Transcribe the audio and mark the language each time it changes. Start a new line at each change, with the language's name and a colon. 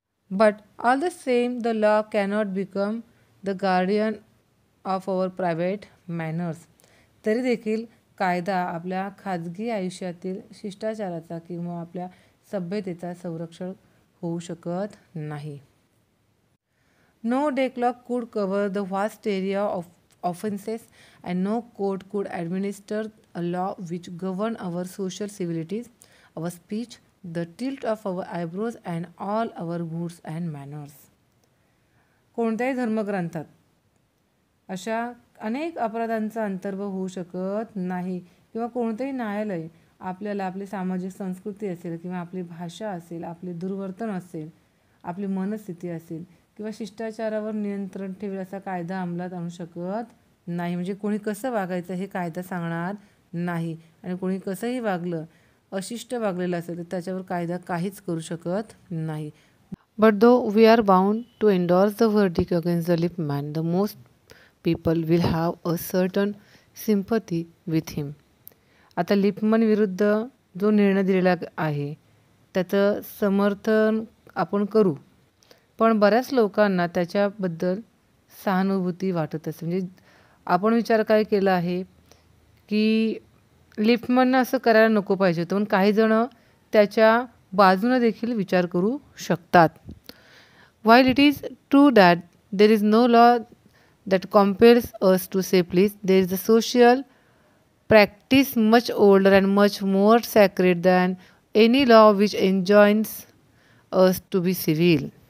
English: But all the same the law cannot become the guardian of our private manners.
Marathi: तरी देखील कायदा आपल्या खाजगी आयुष्यातील शिष्टाचाराचा किंवा आपल्या सभ्यतेचा संरक्षण होऊ शकत नाही.
English: No decalogue could cover the vast area of offenses and no court could administer a law which govern our social civilities, our speech, the tilt of our eyebrows and all our moods and manners.
Marathi: कोणत्याही धर्मग्रंथात अशा अनेक अपराधांचा अंतर्भाव होऊ शकत नाही किंवा कोणतेही न्यायालय आपल्याला आपली सामाजिक संस्कृती असेल किंवा आपली भाषा असेल, आपले दुर्वर्तन असेल, आपली मनस्थिती असेल किंवा शिष्टाचारावर नियंत्रण ठेवेल असा कायदा अंमलात आणू शकत नाही. म्हणजे कोणी कसं वागायचं हे कायदा सांगणार नाही आणि कोणी कसंही वागलं, अशिष्ट वागलेलं असेल तर त्याच्यावर कायदा काहीच करू शकत नाही.
English: But though we are bound to endorse the verdict against the Lippmann, the most people will have a certain sympathy with him.
Marathi: आता लिपमन विरुद्ध जो निर्णय दिलेला आहे त्याचं समर्थन आपण करू, पण बऱ्याच लोकांना त्याच्याबद्दल सहानुभूती वाटत असते. म्हणजे आपण विचार काय केला आहे की लिपमननं असं करायला नको पाहिजे होतं, पण काही जण त्याच्या बाजूने देखील विचार करू शकतात.
English: While it is true that there is no law that compels us to say please, there is a social practice much older and much more sacred than any law which enjoins us to be civil.